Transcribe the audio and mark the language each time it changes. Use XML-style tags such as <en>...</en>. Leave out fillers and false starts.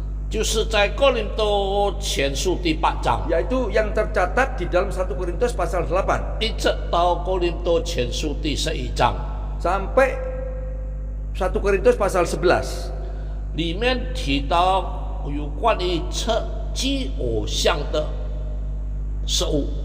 <zh>就是在哥林多前书第8章，</zh> <id>yaitu yang tercatat di dalam 1 Korintus pasal 8</id> <zh>一直到哥林多前书第11章，</zh> <id>sampai 1 Korintus pasal 11.</id> <zh>里面提到有关于吃祭偶像的食物。</zh>